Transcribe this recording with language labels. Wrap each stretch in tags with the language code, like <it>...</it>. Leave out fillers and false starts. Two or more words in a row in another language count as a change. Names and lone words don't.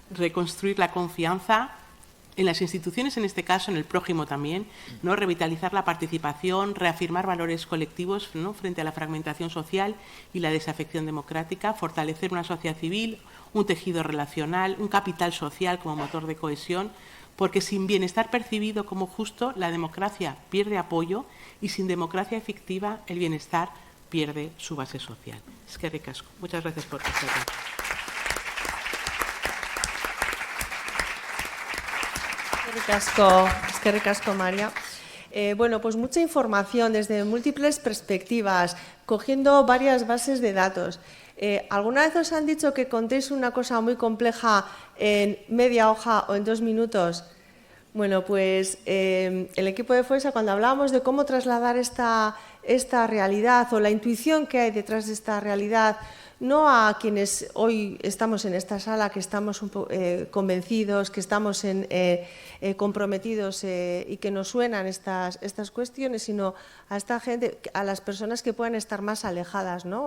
<es>Reconstruir la confianza en las instituciones, en este caso en el prójimo también, ¿no?, revitalizar la participación, reafirmar valores colectivos, ¿no?, frente a la fragmentación social y la desafección democrática, fortalecer una sociedad civil, un tejido relacional, un capital social como motor de cohesión, porque sin bienestar percibido como justo, la democracia pierde apoyo, y sin democracia efectiva el bienestar pierde su base social.</es> <eu>Eskerrik asko.</eu> <es>Muchas gracias por estar aquí.</es> <eu>Eskerrik asko, María.</eu> <es>Bueno, pues mucha información desde múltiples perspectivas, cogiendo varias bases de datos. ¿Alguna vez os han dicho que contéis una cosa muy compleja en media hoja o en 2 minutos? Bueno, pues el equipo de FOESA, cuando hablábamos de cómo trasladar esta realidad o la intuición que hay detrás de esta realidad, no a quienes hoy estamos en esta sala, que estamos convencidos, que estamos comprometidos y que nos suenan estas cuestiones, sino a esta gente, a las personas que puedan estar más alejadas, ¿no?</es>